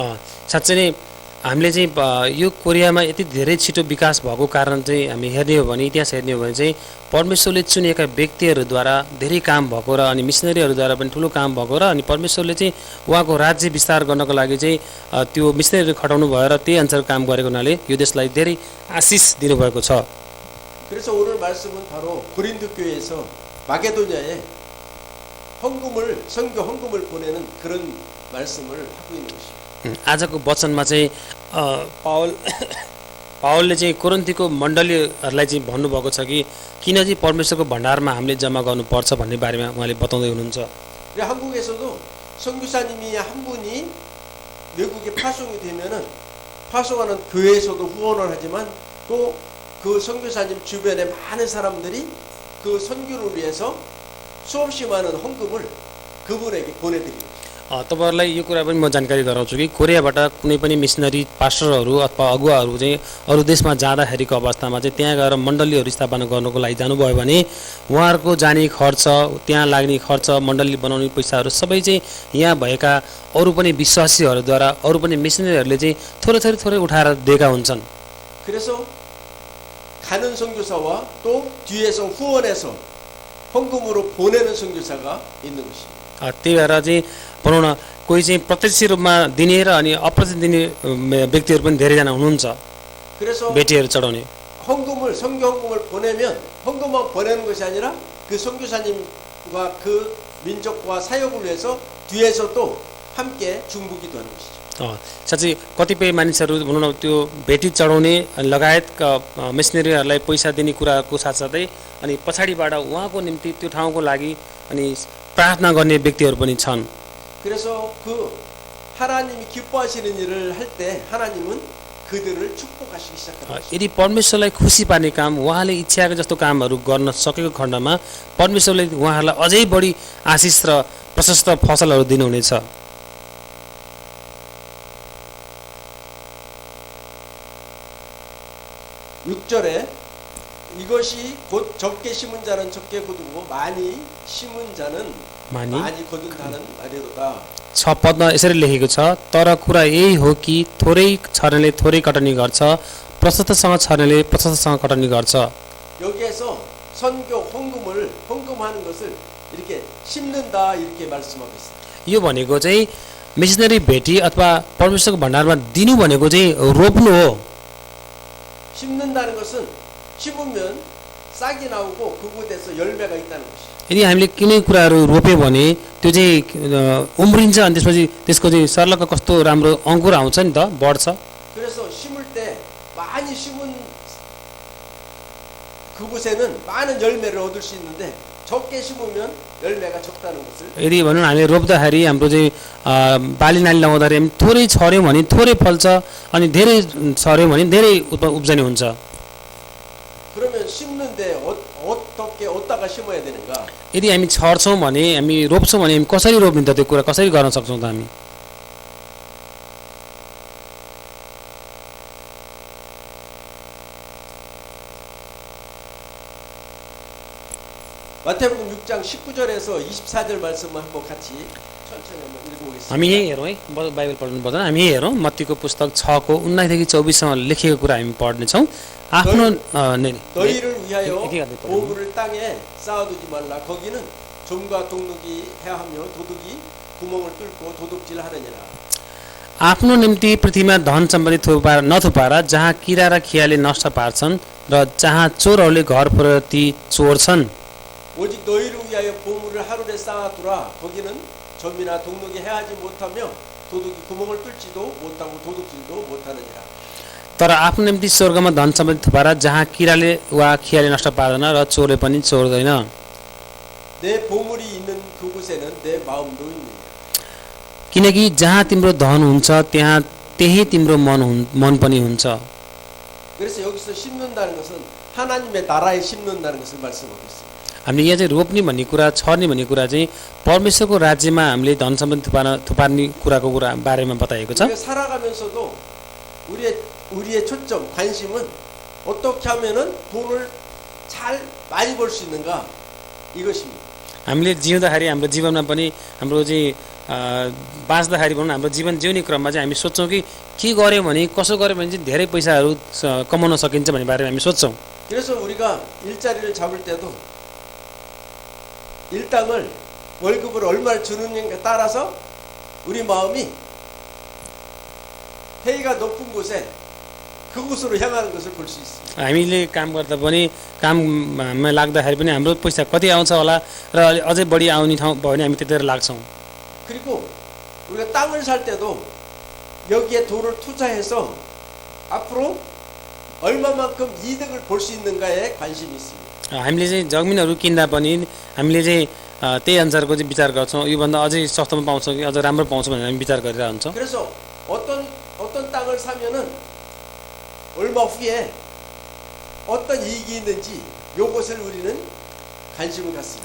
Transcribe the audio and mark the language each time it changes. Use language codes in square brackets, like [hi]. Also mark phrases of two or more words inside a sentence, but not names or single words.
[ne] साँच्चै नै हामीले चाहिँ यो कोरियामा यति धेरै छिटो विकास भएको कारण चाहिँ हामी हेर्ने हो भने इतिहास हेर्ने हो भने चाहिँ परमेश्वरले चुनेका व्यक्तिहरूद्वारा धेरै काम भएको र अनि मिसनरीहरूद्वारा पनि ठुलो काम भएको र अनि परमेश्वरले चाहिँ उहाँको राज्य विस्तार गर्नको लागि चाहिँ त्यो मिसनरीहरू खटाउनु भयो र त्यही अनुसार काम गरेको हुनाले यो देशलाई धेरै आशिष दिनुभएको छ। [ko] 그래서 오늘 말씀은 바로 고린도 교회에서 마게도냐에 선교 헌금을 보내는 그런 말씀을 하고 있는 것이에요. [ne] आजको वचनमा चाहिँ पावलले चाहिँ कोरिन्थीको मण्डलीहरूलाई चाहिँ भन्नुभएको छ कि किन चाहिँ परमेश्वरको भण्डारमा हामीले जम्मा गर्नुपर्छ भन्ने बारेमा उहाँले बताउँदै हुनुहुन्छ। [ko] 한국에서도 선교사님이 한 분이 외국에 파송이 되면은 파송하는 교회에서도 후원을 하지만 또 그 선교사님 주변에 많은 사람들이 그 선교를 위해서 수없이 많은 헌금을 그분에게 보내드립니다. [ne] तपाईहरुलाई यो कुरा पनि म जानकारी गराउँछु कि कोरियाबाट कुनै पनि मिसनरी पास्टरहरू अथवा अगुवाहरू चाहिँ अरू देशमा जाँदाखेरिको अवस्थामा चाहिँ त्यहाँ गएर मण्डलीहरू स्थापना गर्नको लागि जानुभयो भने उहाँहरूको जाने खर्च त्यहाँ लाग्ने खर्च मण्डली बनाउने पैसाहरू सबै चाहिँ यहाँ भएका अरू पनि विश्वासीहरूद्वारा अरू पनि मिसनरीहरूले चाहिँ थोरै उठाएर दिएका हुन्छन्। [ko] 그래서 가는 선교사와 또 뒤에서 후원해서 헌금으로 보내는 선교사가 있는 것입니다. [ne] त्यही भएर चाहिँ भनौँ न कोही चाहिँ प्रत्यक्ष रूपमा दिने र अनि अप्रत्यक्ष दिने व्यक्तिहरू पनि धेरैजना हुनुहुन्छ [ko] 그래서 [ne] भेटीहरू चढाउने। [ko] 선교 헌금을 보내면 헌금만 보내는 것이 아니라 그 선교사님과 그 민족과 사역을 위해서 뒤에서 또 함께 중보기도 하는 것이죠. [ne] साँच्चै कतिपय मानिसहरू भनौँ न त्यो भेटी चढाउने लगायतका मिसनरीहरूलाई पैसा दिने कुराको साथसाथै अनि पछाडिबाट उहाँको निम्ति त्यो ठाउँको लागि अनि प्रार्थना गर्ने व्यक्तिहरू पनि छन्। [ko] 그래서 그 하나님이 기뻐하시는 일을 할 때 하나님은 그들을 축복하시기 시작합니다. [ne] यदि परमेश्वरलाई खुसी पार्ने काम उहाँले इच्छाको जस्तो कामहरू गर्न सकेको खण्डमा परमेश्वरले उहाँहरूलाई अझै बढी आशिष र प्रशस्त फसलहरू दिनुहुनेछ। [ko] (6절에) 이것이 곧 적게 심은 자는 적게 거두고 많이 심은 자는 많이 거둔다는 말이로다. [ne] 6 पदमा यसरी लेखेको छ, तर कुरा यही हो कि थोरै छर्नेले थोरै कटनी गर्छ, प्रशस्तसँग छर्नेले प्रशस्तसँग कटनी गर्छ। [ko] 여기에서 선교 헌금하는 것을 이렇게 심는다 이렇게 말씀하고 있습니다. [ne] यो भनेको चाहिँ मिसनरी भेटी अथवा परमेश्वरको भण्डारमा दिनु भनेको चाहिँ रोप्नु हो। [ko] 심는다는 것은 심으면 싹이 나오고 그곳에서 열매가 있다는 것이죠. [ne] यदि हामीले कुनै कुराहरू रोप्यो भने त्यो चाहिँ उम्रिन्छ अनि त्यसपछि त्यसको चाहिँ सर्लक्क कस्तो राम्रो अङ्कुर आउँछ नि त, बढ्छ। [ko] 그래서 심을 때 많이 심은 그곳에는 많은 열매를 얻을 수 있는데 적게 심으면 열매가 적다는 것을 [ne] यदि भनौँ हामीले रोप्दाखेरि हाम्रो चाहिँ बाली नाली लगाउँदाखेरि हामी थोरै छर्यौँ भने थोरै फल्छ अनि धेरै छर्यौँ भने धेरै उब्जनी हुन्छ। [ko] 그러면 심는데 어떻게 어디다가 심어야 되는가? [ne] यदि हामी छर्छौँ भने हामी रोप्छौँ भने हामी कसरी रोप्ने त, त्यो कुरा कसरी गर्न सक्छौँ त हामी? [ko] 마태복음 6장 19절에서 24절 말씀을 한번 같이 천천히 한번 읽어보겠습니다. [ne] हामी यही हेरौँ है, बाइबल पढ्नु पर्दैन, हामी यही हेरौँ मत्तीको पुस्तक 6 को 19 देखि 24सम्म लेखेको कुरा हामी पढ्नेछौँ। आफ्नो [ko] 너희를 위하여 보물을 땅에 쌓아두지 말라. 거기는 좀과 동룩이 해하며 도둑이 구멍을 뚫고 도둑질하느니라. [ne] आफ्नो निम्ति पृथ्वीमा धन सम्पत्ति नथुपार जहाँ किरा र खियाले नष्ट पार्छन् र जहाँ चोरहरूले घर प्रति चोर्छन्। [ko] 오직 너희를 위하여 보물을 하늘에 쌓아두라. 거기는 점이나 동룩이 해하지 못하며 도둑이 구멍을 뚫지도 못하고 도둑질도 못하느니라. [ne] तर आफ्नो निम्ति स्वर्गमा धन सम्पत्ति थुपार जहाँ किराले वा खियाले नष्ट पार्दैन र चोरले पनि चोर्दैन। [ko] 내 보물이 있는 그곳에는 내 마음도 있느니라. [ne] किनकि जहाँ तिम्रो धन हुन्छ त्यहाँ त्यही तिम्रो मन पनि हुन्छ। [ko] 그래서 여기서 심는다는 것은 하나님의 나라에 심는다는 것을 말씀하고 있습니다. [ne] हामीले यहाँ चाहिँ रोप्ने भन्ने कुरा, छर्ने भन्ने कुरा चाहिँ परमेश्वरको राज्यमा हामीले धन सम्पत्ति थुपार्ने कुराको बारेमा बताएको छ। [ko] 우리가 살아가면서도 우리의 초점, 관심은 어떻게 하면은 돈을 잘 많이 벌 수 있는가 이것입니다. [ne] हामीले जिउँदाखेरि हाम्रो जीवनमा पनि हाम्रो चाहिँ बाँच्दाखेरि भनौँ हाम्रो जीवन जिउने क्रममा चाहिँ हामी सोच्छौँ कि के गर्यो भने कसो गर्यो भने चाहिँ धेरै पैसाहरू कमाउन सकिन्छ भन्ने बारेमा हामी सोच्छौँ। [ko] 그래서 우리가 일자리를 잡을 때도 일당을 월급을 얼마를 주느냐에 따라서 우리 마음이 페이가 높은 곳에 그곳으로 향하는 것을 볼 수 있습니다. [ne] हामीले काम गर्दा पनि काममा लाग्दाखेरि पनि हाम्रो पैसा कति आउँछ होला र अझै बढी आउने ठाउँ भयो भने हामी त्यतिर लाग्छौँ। [ko] 그리고 우리가 땅을 살 때도 여기에 돈을 투자해서 앞으로 얼마만큼 이득을 볼 수 있는가에 관심이 있습니다. [ne] हामीले चाहिँ जमिनहरू किन्दा पनि हामीले चाहिँ त्यही अनुसारको चाहिँ विचार गर्छौँ। योभन्दा अझै सस्तोमा पाउँछौँ कि अझ राम्रो पाउँछौँ भनेर हामी विचार गरिरहेको हुन्छौँ। [ko] 그래서 어떤 땅을 사면은 얼마 후에 어떤 इ익이 있는지 요것을 우리는 관심을 갖습니다.